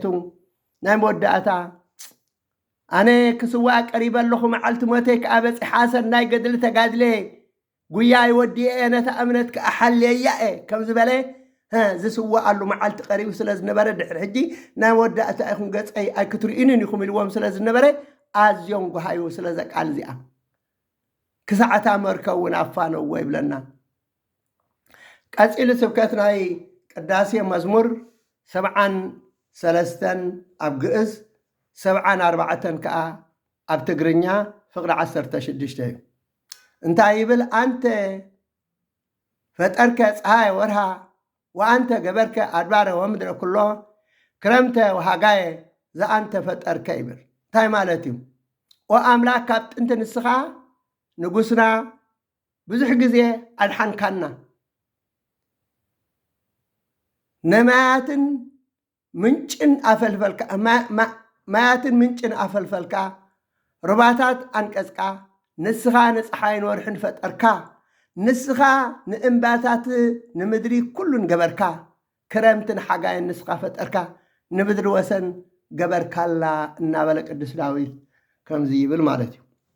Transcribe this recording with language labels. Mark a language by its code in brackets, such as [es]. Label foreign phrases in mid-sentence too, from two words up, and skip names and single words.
[ti] ናይ መወዳእታ ኣነ ክስዋዕ ቀሪበ ኣለኹ መዓልቲ ሞተይ ከዓ በፂሐ ሰናይ ገድሊ ተጋድለ ጉያ ይወዲየ ነታ እምነት ክኣሓልየያ ከም ዝበለ ዝስዋዓሉ መዓልቲ ቀሪቡ ስለ ዝነበረ ድሕሪ ሕጂ ናይ መወዳእታ ኢኹም ገፀይ ኣይክትርኢንን ኢኹም ኢልዎም ስለ ዝነበረ ኣዝዮም ጉሃዩ ስለ ዘቃል እዚኣ ክሳዓታ መርከውን ኣፋነዎ ይብለና ቀፂሉ ስብከት ናይ ቅዳሴ መዝሙር 73 ኣብ ግዕዝ 74 ከዓ ኣብ ትግርኛ ፍቅሪ 16 እዩ እንታይ ይብል አንተ [gez] ፈጠርከ ፀሐይ ወርሃ ወአንተ ገበርከ አድባረ ወምድረ ኩሎ ክረምተ ወሃጋየ ዘአንተ ፈጠርከ [ti] ይብል እንታይ ማለት እዩ ወአምላክ ካብ ጥንቲ ንስኻ ንጉስና ብዙሕ ግዜ ኣድሓንካና ነማያትን ምንጭን ኣፈልፈልካ ማያትን ምንጭን ኣፈልፈልካ ሩባታት አንቀጽካ ንስኻ ንፀሓይን ወርሕን ፈጠርካ ንስኻ ንእምባታት ንምድሪ ኩሉን ገበርካ ክረምትን ሓጋይን ንስኻ ፈጠርካ ንምድሪ ወሰን ገበርካላ እናበለ ቅዱስ ዳዊት ከምዚ ይብል ማለት እዩ